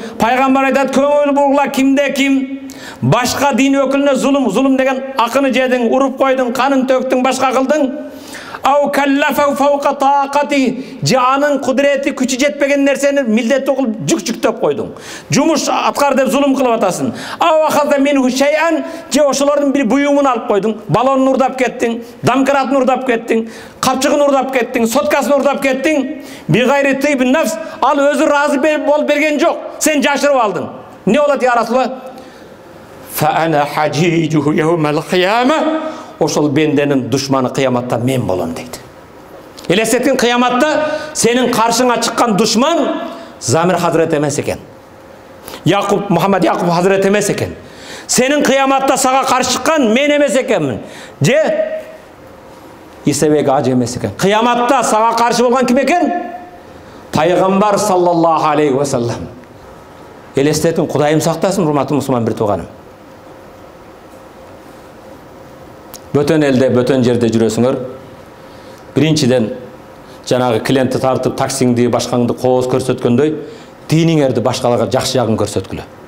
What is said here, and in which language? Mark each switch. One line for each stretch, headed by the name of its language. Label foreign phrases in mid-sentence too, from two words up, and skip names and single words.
Kyrgyz: Пайгамбар айтат: "Көңүл бургула, кимде ким башка дин өкүлүнө зулум деген акыны жедиң, уруп койдуң, канын төктүң, башка кылдың.
Arabic: أو كلفه فوق طاقته,
Kyrgyz: же анын кудурети күчү жетпеген нерсени милдеттүү кылып жүктөп койдуң. Жумуш аткар деп зулум кылып атасың.
Arabic: أو أخذ منه شيئا,
Kyrgyz: же ошолордун бир буюмун алып койдуң, балонун урдап кеттиң, дамкраатын урдап кеттиң, капчыгын урдап кеттиң, соткасын урдап кеттиң.
Arabic: بغير طيب نفس,
Kyrgyz: ал өзү разы болуп берген жок. Сен жашырып алдың. Не болот
Arabic: يا رسول الله? فأنا حجيجه يوم القيامة.
Kyrgyz: Ошол бенденин душманы кыяматта мен болом дейт. Элестетин, кыяматта сенин каршыңа чыккан душман Замир Хазрет эмес экен. Мухаммад Якуб Хазрет эмес экен. Сенин кыяматта сага каршы чыккан мен эмес экенмин. Же Исебек ажы эмес экен. Кыяматта сага каршы болгон ким экен?
Arabic: Пайгамбар صلى الله عليه وسلم.
Kyrgyz: Элестетин, Кудайым сактасын, урматтуу мусулман бир тууганым. Бөтөн элде, бөтөн жерде жүрөсүңөр. Биринчиден жанагы клиентти тартып, таксиңди, башкаңды кооз көрсөткөндөй, диниңерди башкаларга жакшы жагын көрсөткүлө.